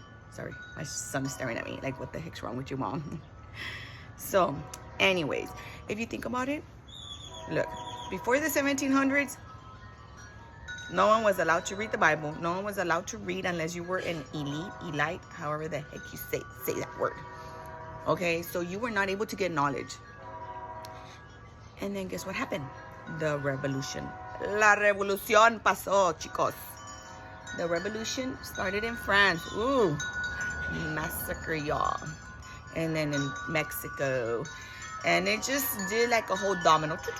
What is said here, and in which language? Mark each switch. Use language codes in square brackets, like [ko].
[en] Sorry, my son is staring at me like, what the heck's wrong with you, Mom? So, anyways, if you think about it, look, before the 1700s, no one was allowed to read the Bible. No one was allowed to read unless you were an elite, however the heck you say that word. Okay, so you were not able to get knowledge. And then guess what happened? The revolution. [es] La revolución pasó, chicos. [en] The revolution started in France. Ooh, massacre, y'all. And then in Mexico. And it just did like a whole domino.